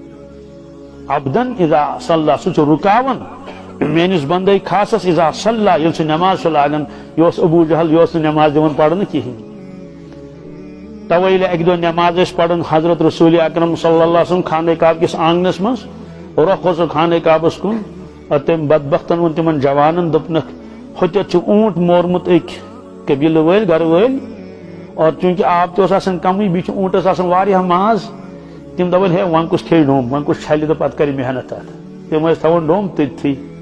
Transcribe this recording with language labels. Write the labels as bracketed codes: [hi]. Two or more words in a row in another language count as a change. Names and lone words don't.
[ar] عبدن اذا صلی [ks] سُہ چھُ رُکاوان میٲنِس بندے خاصس [ar] اذا صلی [ks] ییٚلہِ سُہ نٮ۪ماز چھُ لاگان یہِ اوس ابوٗ جہل یہِ اوس نہٕ نٮ۪ماز دِوان پرنہٕ کِہینۍ توے ییٚلہِ اکہِ دۄہ نٮ۪ماز ٲسۍ پران حضرت رسول اکرم [ar] صلی اللہ علیہ وسلم [ks] خانہ کعبہ کِس آنگنس منٛز رۄخ اوسُکھ خانہ کعبس کُن تٔمۍ بدبختن ووٚن تِمن جوانن دوٚپنکھ ہوٚتٮ۪تھ چھُ اوٗنٹ مورمُت أکۍ قبیٖلہٕ وٲلۍ گرٕ وٲلۍ اور چوٗنٛکہِ آب تہِ اوس آسان کمٕے بیٚیہِ چھُ اوٗنٹس آسان واریاہ ماز تِم دپان ہے وۄنۍ کُس کھیٚیہِ ڈوٚم وۄنۍ کُس چھلہِ تہٕ پتہٕ کرِ محنت تتھ تِم ٲسۍ تھاوان ڈوٚم تٔتھی